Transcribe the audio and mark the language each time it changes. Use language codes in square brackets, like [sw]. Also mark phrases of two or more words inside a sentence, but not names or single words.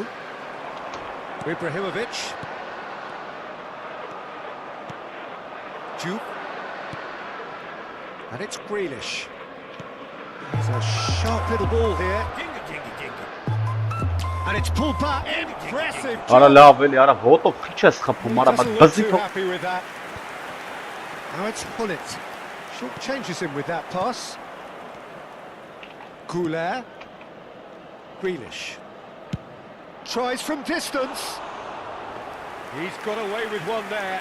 [en] Ibrahimovic. Juke. And it's Grealish. It's a sharp little ball here. And it's pulled back. Impressive. [hy] Արա լավ էլի, արա ոտով քիչ ես խփում, արա բայց բզի [en] Too happy with that. Now it's Hullet. Short changes him with that pass. Goulet. Grealish. Tries from distance. He's got away with one there.